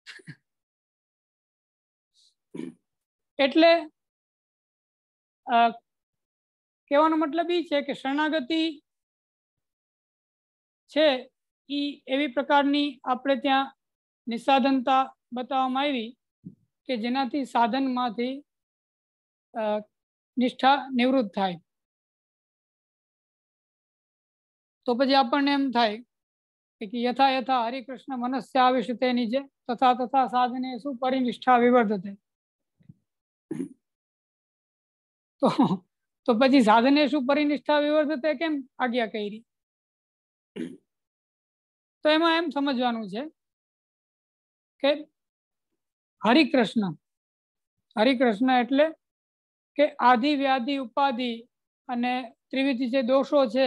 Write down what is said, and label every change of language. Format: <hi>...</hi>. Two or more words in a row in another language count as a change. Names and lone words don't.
<gu>એટલે કહેવાનો મતલબ એ છે કે શરણાગતિ છે એ એવી પ્રકારની આપણે ત્યાં નિસ્સાધનતા બતાવવામાં આવી કે જેનાથી સાધનમાંથી નિષ્ઠા નિવૃત્ત થાય. તો પછી આપણને એમ થાય</gu> <sa>कि यथा यथा हरिकृष्ण मनस्याविशते निजे तथा तथा साधनेषु परिनिष्ठा विवर्धते।</sa> <gu>तो પછી</gu> <sa>સાધનેષુ પરિનિષ્ઠા વિવર્ધતે</sa> <gu>કેમ આજ્ઞા કરી? તો એમાં એમ સમજવાનું છે કે હરિકૃષ્ણ એટલે કે આદિ વ્યાધિ ઉપાધિ અને ત્રિવિધ જે દોષો છે</gu>